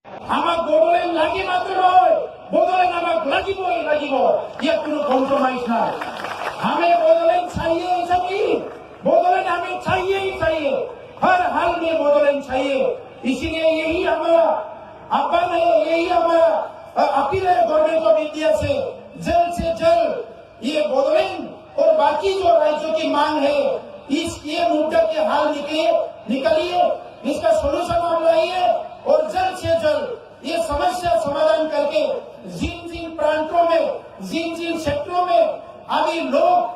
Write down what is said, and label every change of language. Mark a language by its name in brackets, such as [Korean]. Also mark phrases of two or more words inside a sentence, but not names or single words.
[Assamese] আমাক বদলেন লাগি মাত্র নয়, বদলেন আমাক লাগিবই লাগিব, ইয়াত কোনো কম্প্রোমাইজ নাই। [Hindi] हमें बदलेन चाहिए, सभी बदलेन हमें चाहिए ही चाहिए, हर हाल में बदलेन चाहिए। इसीलिए यही हमारा आह्वान है, यही हमारा अपील है गवर्नमेंट ऑफ इंडिया से जल्द ये बदलेन और बाकी जो राज्यों की मांग है ये मुद्दा के हल निकलिए, इसका सोल्यूशन हम लाइए और जल्द से जल्द ये समस्या समाधान करके जिन जिन प्रांतों में, जिन जिन सेक्टरों में अभी लोग